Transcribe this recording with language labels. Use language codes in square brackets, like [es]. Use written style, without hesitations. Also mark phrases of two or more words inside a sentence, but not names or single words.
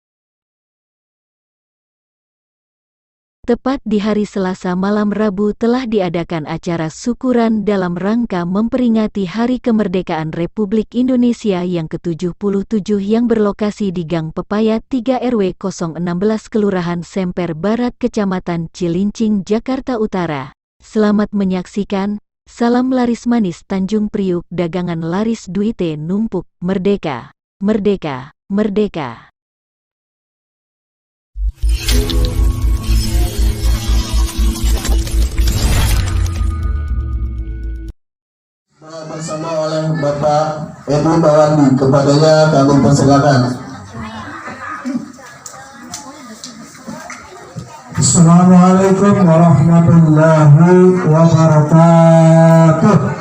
[id] Tepat di hari Selasa malam Rabu telah diadakan acara syukuran dalam rangka memperingati Hari Kemerdekaan Republik Indonesia yang ke-77 yang berlokasi di Gang Pepaya 3 RW 016 Kelurahan Semper Barat, Kecamatan Cilincing, Jakarta Utara. Selamat menyaksikan. Salam laris manis Tanjung Priuk, dagangan laris [jv] duite numpuk, [id] merdeka, merdeka, merdeka. Bersama oleh Bapak Edu Bawandi, kepadanya kami persilakan. [ar] السلام عليكم ورحمة الله وبركاته.